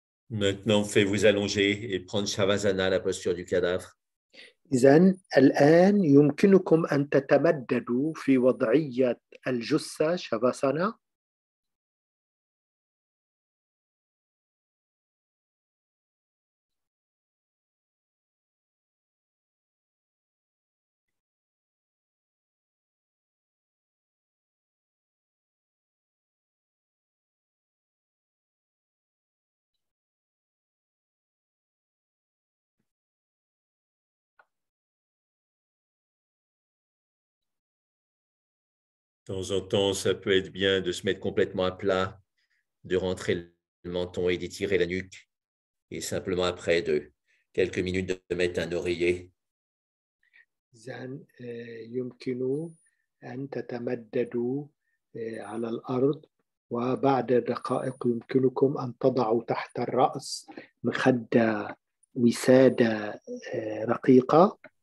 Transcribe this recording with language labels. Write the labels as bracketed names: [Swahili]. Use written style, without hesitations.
[French] Maintenant, faites-vous allonger et prendre Shavasana, la posture du cadavre. [Arabic] إذن الآن يمكنكم أن تتمددوا في وضعية الجثة شافاسانا. [French] De temps en temps, ça peut être bien de se mettre complètement à plat, de rentrer le menton et d'étirer la nuque. Et simplement après de quelques minutes de mettre un oreiller. [Arabic] إذن يمكن أن تتمددوا على الأرض، وبعد دقائق يمكنكم أن تضعوا تحت الرأس مخدة وسادة رقيقة.